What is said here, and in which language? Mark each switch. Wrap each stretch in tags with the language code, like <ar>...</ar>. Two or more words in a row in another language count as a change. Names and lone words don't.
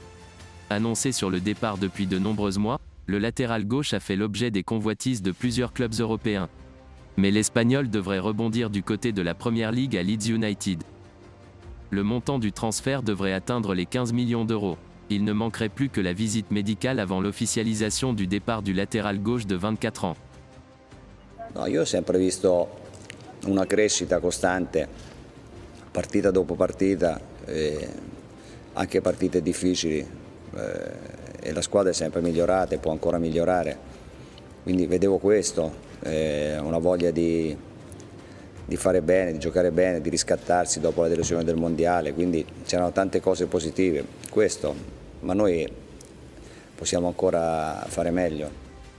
<fr>Annoncé sur le départ depuis de nombreux mois, le latéral gauche a fait l'objet des convoitises de plusieurs clubs européens. Mais l'Espagnol devrait rebondir du côté de la Premier League à Leeds United. Le montant du transfert devrait atteindre les 15 millions d'euros. Il ne manquerait plus que la visite médicale avant l'officialisation du départ du latéral gauche de 24 ans.</fr> <it>No, io ho sempre visto una crescita costante, partita dopo partita, anche partite difficili, e la squadra è sempre migliorata e può ancora migliorare. Quindi vedevo questo, una voglia di fare bene, di giocare bene, di riscattarsi dopo la delusione del mondiale, quindi c'erano tante cose positive, questo, ma noi possiamo ancora fare meglio.</it>